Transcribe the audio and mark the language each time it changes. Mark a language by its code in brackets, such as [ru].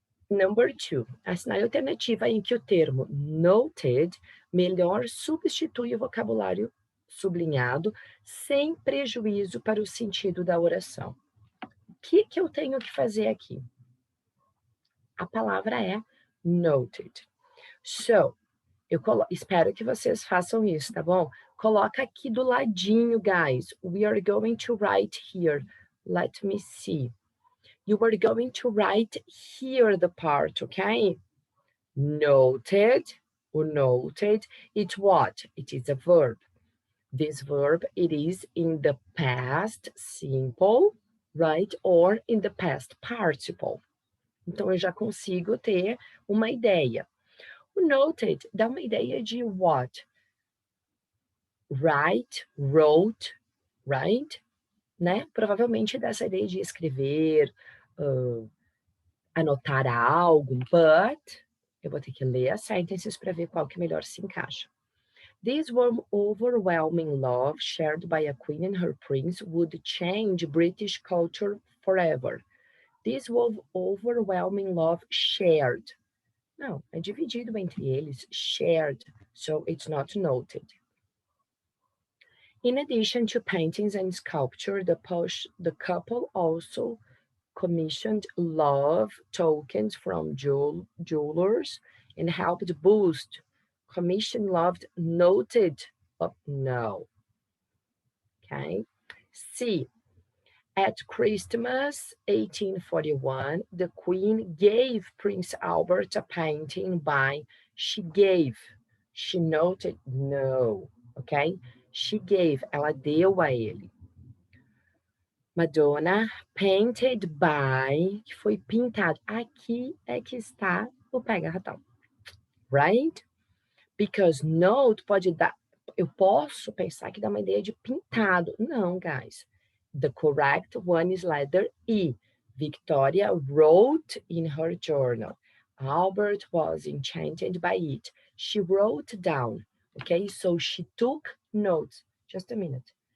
[pt] Number 2, assinale a alternativa em que o termo noted melhor substitui o vocabulário sublinhado sem prejuízo para o sentido da oração. O que eu tenho que fazer aqui? A palavra é noted. So, espero que vocês façam isso, tá bom? Coloca aqui do ladinho, guys. [en] We are going to write here. Let me see. You are going to write here the part, okay? Noted, or noted, it's what? It is a verb. This verb, it is in the past simple, right? Or in the past participle. [pt] Então, eu já consigo ter uma ideia. O noted dá uma ideia de what? [en] Write, wrote, right? Né? [pt] Provavelmente dá essa ideia de escrever, anotar algo, but eu vou ter que ler as sentences para ver qual que melhor se encaixa. [en] This warm, overwhelming love shared by a queen and her prince would change British culture forever. This overwhelming love shared. [pt] Não, é dividido entre eles, shared, [en] so it's not noted. In addition to paintings and sculpture, the couple also commissioned love tokens from jewelers and helped boost. Commission loved noted, no. Okay. C. At Christmas 1841, the Queen gave Prince Albert a painting by, she gave, she noted, no, ok? She gave, [pt] ela deu a ele. Madonna, [en] painted by, [pt] que foi pintado. Aqui é que está o pega-ratão, right? Because note pode dar, eu posso pensar que dá uma ideia de pintado. Não, guys. [en] The correct one is letter E. Victoria wrote in her journal. Albert was enchanted by it. She wrote down. Okay, so she took notes. Just a minute.